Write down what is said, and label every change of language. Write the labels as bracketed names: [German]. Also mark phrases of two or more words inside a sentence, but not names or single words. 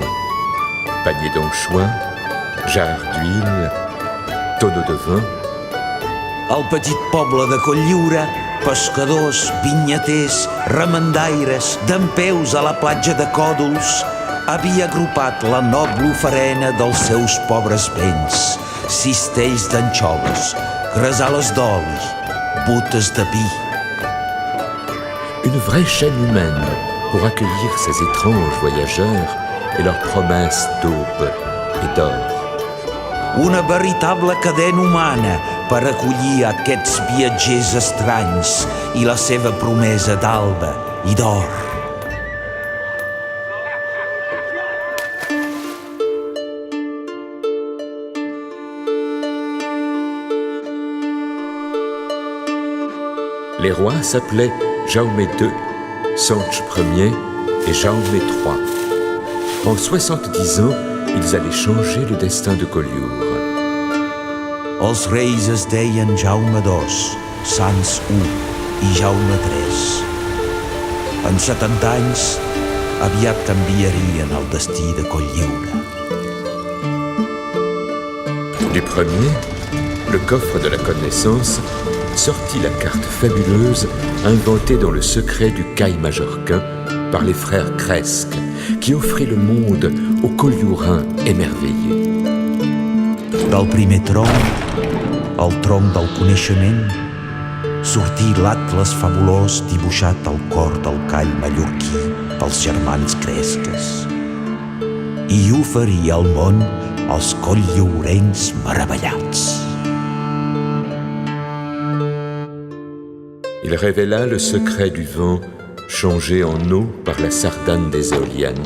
[French] Paniers d'anchois, jarres d'huile, tonneaux de vin. [Catalan] El petit poble de Collioure, pescadors, vinyaters, remendaires, dempeus a la platja de Còdols, havia agrupat la noble oferena dels seus pobres béns, cistells d'anxoves, gresales d'oli, botes de vi. [French] Une vraie chaîne humaine pour accueillir ces étranges voyageurs et leurs promesses d'aube et d'or. [Catalan] Una veritable cadena humana per acollir aquests viatgers estranys i la seva promesa d'alba i d'or. [French] Les rois s'appelaient Jaume II, Sanche Ier et Jaume III. En 70 ans, ils allaient changer le destin de Collioure. [Catalan] Els reis es deien Jaume II, Sanç I i Jaume III. En 70 anys, aviat canviarien el destí de Cotlliure. [French] Du premier, le coffre de la connaissance, sortit la carte fabuleuse inventée dans le secret du cail majorquin par les frères Cresques, qui offrit le monde aux Colliourins émerveillés. [Catalan] Del primer tronc, el tronc del coneixement, sortí l'atles fabulós dibuixat al cor del call mallorquí pels germans Cresques i oferia al món els cotlliurencs meravellats. [French] Il révéla le secret du vent changé en eau par la sardane des éoliennes.